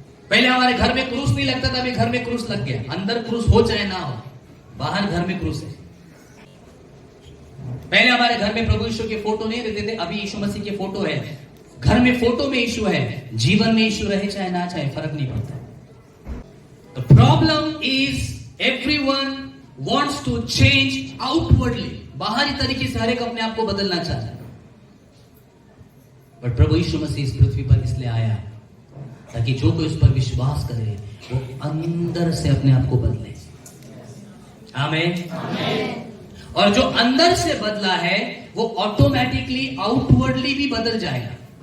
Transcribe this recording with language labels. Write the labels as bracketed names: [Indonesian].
[Hindi] पहले हमारे घर में क्रूस नहीं लगता था, अभी घर में क्रूस लग गया। अंदर क्रूस हो चाहे ना हो, बाहर घर में क्रूस है। पहले हमारे घर में प्रभु यीशु के फोटो नहीं रहते थे, अभी यीशु मसीह के फोटो है। घर में फोटो में यीशु है, जीवन में यीशु रहे चाहे ना चाहे, फर्क नहीं पड़ता। [English] The problem is everyone wants to change outwardly. [Hindi] बाहरी तरीके से हर एक अपने आप को बदलना चाहता है, बट प्रभु यीशु मसीह इस पृथ्वी पर इसलिए आया ताकि जो कोई उस पर विश्वास करे वो अंदर से अपने आप को बदले। आमीन। और जो अंदर से बदला है वो [English] automatically outwardly [Hindi] भी बदल जाएगा।